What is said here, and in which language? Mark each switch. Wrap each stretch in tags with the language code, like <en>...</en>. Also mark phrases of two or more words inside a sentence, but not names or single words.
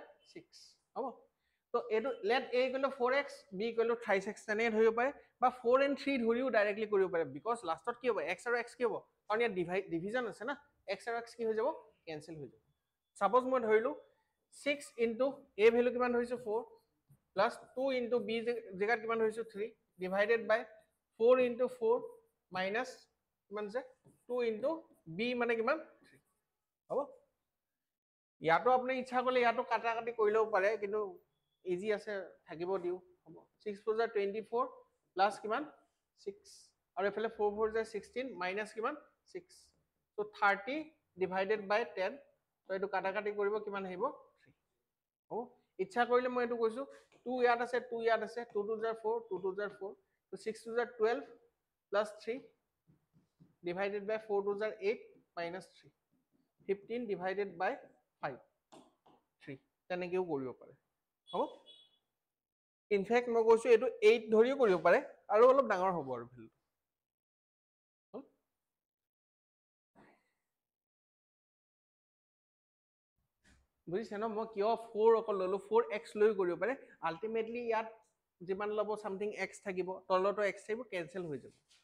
<as>6 হ'ব তো এইটো</as> <en>let a equal to 4x b equal to 3x</en> <as>তেনেকৈ ধৰিব পাৰে বা 4 and 3 ধৰিও ডাইৰেক্টলি কৰিব পাৰে বিকজ লাষ্টত কি হ'ব x আৰু x কি হ'ব কাৰণ ইয়াত ডিভিজন আছে না x আৰু x কি হৈ যাব কেনসেল হৈ যাব সাপোজ মই ধৰিলো 6 into a ভ্যালু কিমান ধৰিছো</as> <en>4 plus 2 into b</en> <as>জেগাত কিমান ধৰিছো</as> <en>3 divided by 4 into 4 minus</en> <as>কিমান আছে</as> <en>2 into b</en> <as>মানে কিমান 3 হ'ব ইয়াতো আপুনি ইচ্ছা কৰিলে ইয়াতো কাটা কাটি কৰিলেও পাৰে কিন্তু ইজি আছে থাকিব দিও হ'ব 6 4 24 প্লাস কিমান 6 আৰু এফালে 4 4 16 মাইনাস কিমান</as> <en>6 so 30 divided by 10</en> <as>তো এটো কাটা কাটি কৰিব কিমান আহিব 3 হ'ব ইচ্ছা কৰিলে মই এটো কৈছো 2 ইয়াত আছে 2 ইয়াত আছে 2 2 জাৰ 4 2 2 জাৰ 4 তো 6 2 জাৰ</as> <en>12 plus 3 divided by 4</en> <as>2 জাৰ</as> <en>8 minus 3 15 divided by 5</en> <as>3 তেনেকেও কৰিব পাৰে হ'ব ইনফেক্ট মই কৈছো এটো 8 ধৰিও কৰিব পাৰে আৰু অলপ ডাঙৰ হ'ব আৰু ভ্যালু বুজিছে ন মই কিয় 4 অকল ললো 4x লৈ কৰিব পাৰে আলটিমেটলি ইয়াত যিমান লব সামথিং x থাকিব তলতো x থাকিব কেনসেল হৈ যাব</as>